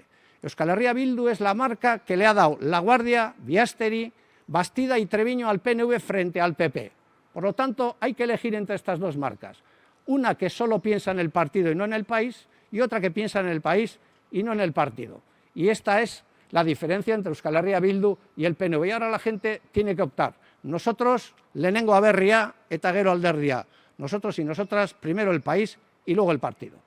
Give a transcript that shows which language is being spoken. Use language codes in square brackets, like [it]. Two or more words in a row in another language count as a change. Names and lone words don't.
[es] Euskal Herria Bildu es la marca que le ha dado La Guardia, Biasteri, Bastida y Treviño al PNV frente al PP. Por lo tanto, hay que elegir entre estas 2 marcas. Una que solo piensa en el partido y no en el país, y otra que piensa en el país y no en el partido. Y esta es la diferencia entre Euskal Herria Bildu y el PNV. Y ahora la gente tiene que optar. Nosotros, [eu] lehenengo aberria eta gero alderdia. [es] Nosotros y nosotras, primero el país y luego el partido.